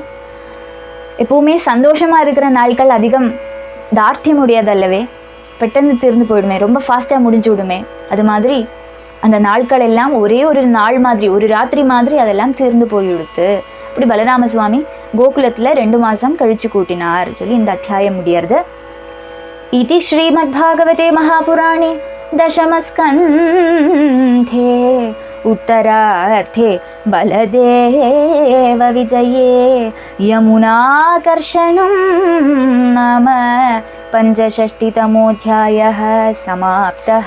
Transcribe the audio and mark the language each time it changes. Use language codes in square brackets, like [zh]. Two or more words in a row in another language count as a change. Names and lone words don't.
[ta] எப்போவுமே சந்தோஷமாக இருக்கிற நாட்கள் அதிகம் தார்த்தியம் முடியாதல்லவே, பெட்டந்து தீர்ந்து போயிடுமே, ரொம்ப ஃபாஸ்ட்டாக முடிஞ்சு விடுமே. அது மாதிரி அந்த நாட்கள் எல்லாம் ஒரே ஒரு நாள் மாதிரி, ஒரு ராத்திரி மாதிரி அதெல்லாம் தீர்ந்து போயிடுத்து. இப்படி பலராம சுவாமி கோகுலத்தில் 2 மாதம் கழிச்சு கூட்டினார் சொல்லி இந்த அத்தியாயம் முடியறது. [sa] इति श्रीमद्भागवते महापुराणे दशमस्कन्धे उत्तरार्थे बलदेव विजये यमुनाकर्षणं नाम 65तमोऽध्यायः समाप्तः.